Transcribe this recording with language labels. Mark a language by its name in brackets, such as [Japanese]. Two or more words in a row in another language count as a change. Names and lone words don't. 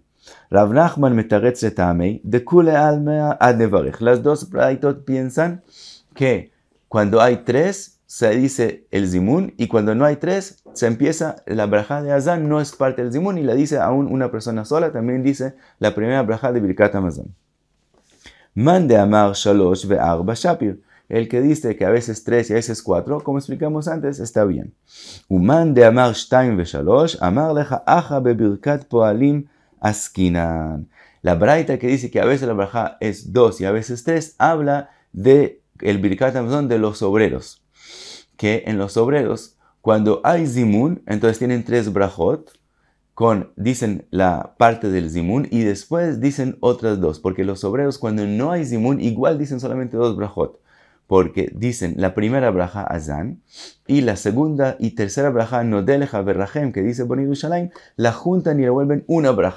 [Aramaic] רב נחמן מתרץ אטעמיה דכולי עלמא עד נברך. [Spanish] Las 2 braitot piensan que cuando hay 3 se dice el zimun y cuando no hay 3 se empieza la braja de Hazan, no es parte del zimun y la dice aún una persona sola, también dice la primera braja de Birkat Hamazon. [Aramaic] מאן דאמר שלש וארבע שפיר. [Spanish] El que dice que a veces 3 y a veces 4, como explicamos antes, está bien. [Aramaic] ומאן דאמר שתים ושלש, אמר לך הכא בברכת פועלים עסקינן. [Spanish] La braita que dice que a veces la braja es 2 y a veces 3, habla de el Birkat Hamazon de los obreros. Que en los obreros, cuando hay zimun, entonces tienen 3 brajot, dicen la parte del zimun y después dicen otras 2, porque los obreros cuando no hay zimun igual dicen solamente 2 brajot, porque dicen la primera braja Hazan y la segunda y tercera braja Nodeleja Verrahem, que dice Boni Yerushalayim, la juntan y la vuelven una braja.